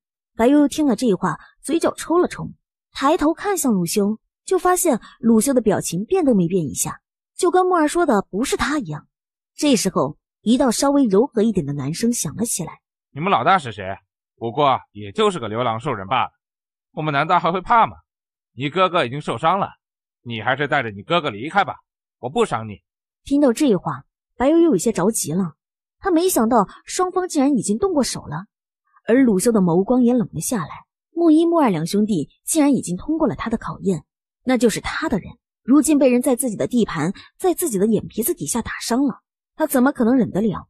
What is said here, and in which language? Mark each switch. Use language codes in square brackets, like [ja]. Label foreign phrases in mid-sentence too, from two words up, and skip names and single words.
[zh] 白悠悠聽了這話，嘴角抽了抽，抬頭看向魯修，就發現魯修的表情變都沒變一下，就跟木兒說的不是他一樣。這時候一道稍微柔和一點的男聲響了起來。你們老大是誰？不過也就是個流浪獸人罷了，我們难道還會怕嗎？你哥哥已經受傷了，你還是带着你哥哥離開吧，我不傷你。听到这話，白悠悠有些着急了，他沒想到雙方竟然已經動過手了，而魯修的眸光也冷了下來。木一、木二兩兄弟竟然已經通過了他的考驗，那就是他的人，如今被人在自己的地盤，在自己的眼皮子底下打傷了，他怎麼可能忍得了？